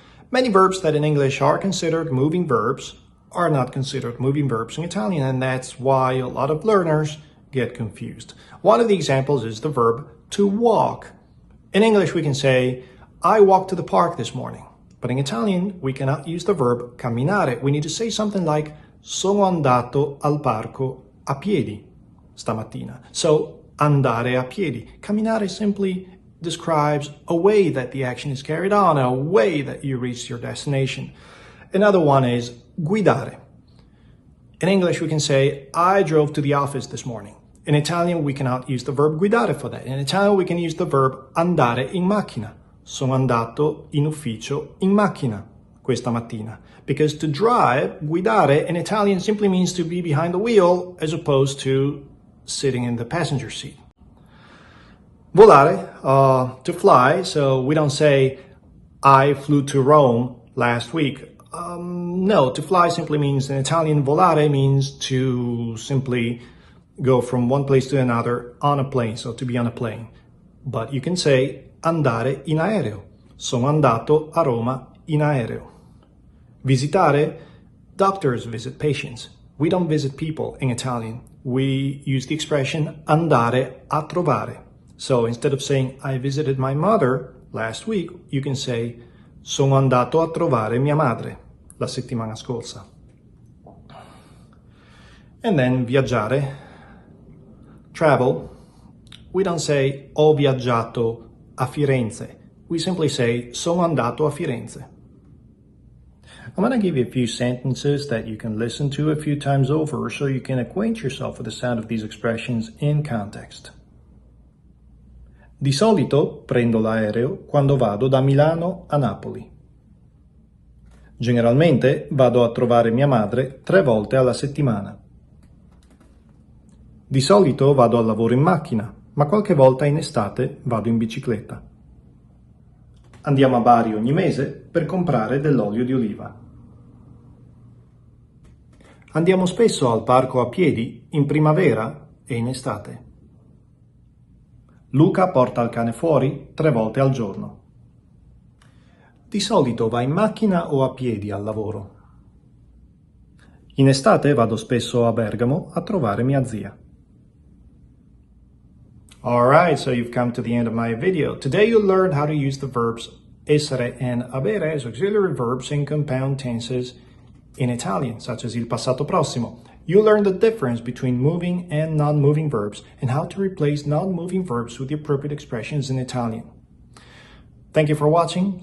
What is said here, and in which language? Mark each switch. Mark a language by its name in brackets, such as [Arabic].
[English] Many verbs that in English are considered moving verbs are not considered moving verbs in Italian, and that's why a lot of learners get confused. One of the examples is the verb to walk. In English, we can say, I walked to the park this morning. But in Italian, we cannot use the verb camminare. We need to say something like, [Italian] sono andato al parco a piedi stamattina. So, andare a piedi. [English] Camminare simply describes a way that the action is carried on, a way that you reach your destination. Another one is guidare. In English, we can say, I drove to the office this morning. In Italian, we cannot use the verb guidare for that. In Italian, we can use the verb andare in macchina. [Italian] Sono andato in ufficio in macchina questa mattina. [English] Because to drive, guidare, in Italian simply means to be behind the wheel as opposed to sitting in the passenger seat. Volare, to fly. So we don't say, I flew to Rome last week. No, to fly simply means, in Italian, volare means to simply go from one place to another on a plane, so to be on a plane. But you can say andare in aereo. [Italian] Sono andato a Roma in aereo. [English] Visitare? Doctors visit patients. We don't visit people in Italian. We use the expression andare a trovare. So instead of saying I visited my mother last week, you can say [Italian] sono andato a trovare mia madre la settimana scorsa. [English] And then viaggiare, travel. We don't say [Italian] ho viaggiato a Firenze. [English] We simply say [Italian] sono andato a Firenze. [English] I'm going to give you a few sentences that you can listen to a few times over so you can acquaint yourself with the sound of these expressions in context. [Italian] Di solito prendo l'aereo quando vado da Milano a Napoli. Generalmente vado a trovare mia madre 3 volte alla settimana. Di solito vado al lavoro in macchina, ma qualche volta in estate vado in bicicletta. Andiamo a Bari ogni mese per comprare dell'olio di oliva. Andiamo spesso al parco a piedi in primavera e in estate. Luca porta il cane fuori 3 volte al giorno. Di solito va in macchina o a piedi al lavoro. In estate vado spesso a Bergamo a trovare mia zia. [English] Alright, so you've come to the end of my video. Today you'll learn how to use the verbs essere and avere as auxiliary verbs in compound tenses in Italian, such as il passato prossimo. You'll learn the difference between moving and non-moving verbs and how to replace non-moving verbs with the appropriate expressions in Italian. Thank you for watching.